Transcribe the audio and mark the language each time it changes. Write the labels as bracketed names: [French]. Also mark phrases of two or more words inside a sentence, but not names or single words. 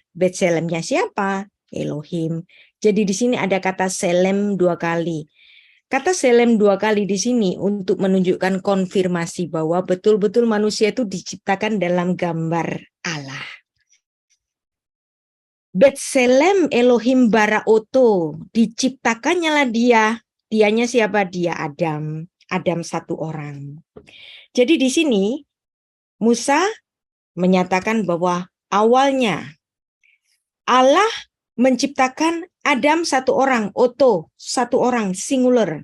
[Indonesian] Betselemnya siapa? Elohim. Jadi di sini ada kata selem 2 kali. Kata selem 2 kali di sini untuk menunjukkan konfirmasi bahwa betul-betul manusia itu diciptakan dalam gambar Allah. [Hebrew] בצלם אלוהים ברא אותו, [Indonesian] diciptakannya lah dia. Dianya siapa? Dia Adam. Adam satu orang. Jadi di sini Musa menyatakan bahwa awalnya Allah menciptakan Adam satu orang, oto, satu orang, singular.